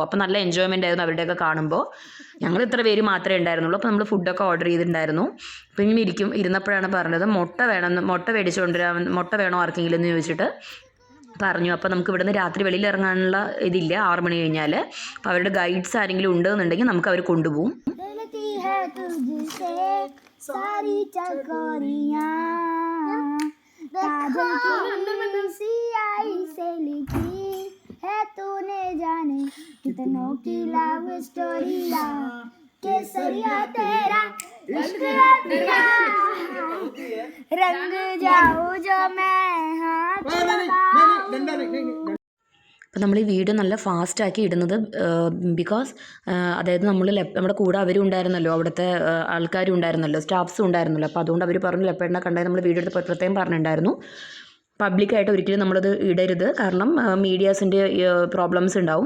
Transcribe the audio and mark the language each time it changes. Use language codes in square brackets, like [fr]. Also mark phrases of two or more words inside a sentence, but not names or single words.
[ml] അപ്പോൾ നല്ല എൻജോയ്മെൻ്റ് ആയിരുന്നു അവരുടെയൊക്കെ കാണുമ്പോൾ. ഞങ്ങൾ ഇത്ര പേര് മാത്രമേ ഉണ്ടായിരുന്നുള്ളൂ. അപ്പോൾ നമ്മൾ ഫുഡൊക്കെ ഓർഡർ ചെയ്തിട്ടുണ്ടായിരുന്നു. അപ്പോൾ ഇങ്ങനെ ഇരുന്നപ്പോഴാണ് പറഞ്ഞത് മുട്ട മേടിച്ചുകൊണ്ടുവരാൻ, മുട്ട വേണോ ആർക്കെങ്കിലും എന്ന് ചോദിച്ചിട്ട് പറഞ്ഞു. അപ്പോൾ നമുക്ക് ഇവിടുന്ന് രാത്രി വെളിയിൽ ഇറങ്ങാനുള്ള ഇതില്ല 6 മണി കഴിഞ്ഞാൽ. അപ്പോൾ അവരുടെ ഗൈഡ്സ് ആരെങ്കിലും ഉണ്ടെന്നുണ്ടെങ്കിൽ നമുക്ക് അവർ കൊണ്ടുപോകും. [hi] सारी चकोरियां काजल की सियाही से लिखी है तूने जाने कितनों की [en] love stories [hi] केसरिया तेरा इश्क दिया रंग जाऊं जो मैं हाथ लगाऊं. [ml] അപ്പോൾ നമ്മൾ ഈ വീഡിയോ നല്ല ഫാസ്റ്റാക്കി ഇടുന്നത് ബിക്കോസ് അതായത് നമ്മുടെ കൂടെ അവരും ഉണ്ടായിരുന്നല്ലോ, അവിടുത്തെ ആൾക്കാരും ഉണ്ടായിരുന്നല്ലോ, സ്റ്റാഫ്സും ഉണ്ടായിരുന്നല്ലോ. അപ്പോൾ അതുകൊണ്ട് അവർ പറഞ്ഞു ലെപ്പേടിനെ കണ്ടാൽ നമ്മൾ വീഡിയോ എടുത്ത് പ്രത്യേകം പറഞ്ഞിട്ടുണ്ടായിരുന്നു പബ്ലിക്കായിട്ട് ഒരിക്കലും നമ്മളത് ഇടരുത്, കാരണം മീഡിയാസിൻ്റെ പ്രോബ്ലംസ് ഉണ്ടാവും.